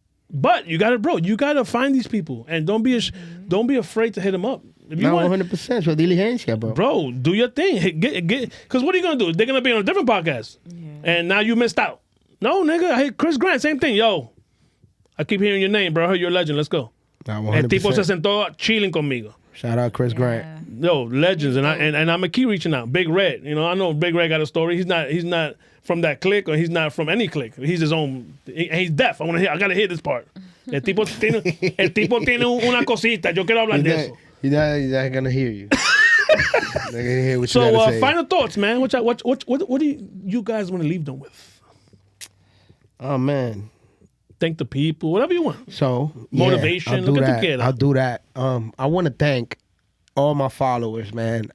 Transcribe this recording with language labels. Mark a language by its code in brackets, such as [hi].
[en] But you got to, you got to find these people and don't be afraid to hit them up. If you 100%. So diligencia, bro. Bro, do your thing. Get. Because what are you gonna do? They're gonna be on a different podcast, and now you missed out. No, nigga. I hate Chris Grant. Same thing, yo. I keep hearing your name, bro. I heard you're a legend. Let's go. [es] El tipo se sentó chilling conmigo. [en] Shout out Chris Grant. Yo, legends, and I'm gonna keep reaching out. Big Red, I know Big Red got a story. He's not from that clique, or he's not from any clique. He's his own. He's deaf. I gotta hear this part. [es] El tipo tiene una cosita. Yo quiero hablar de eso. [en] He's not gonna hear you. Not gonna hear what you gotta say. Final thoughts, man. What do you guys want to leave them with? Oh man. Thank the people, whatever you want. So motivation. I'll do that. I want to thank all my followers, man.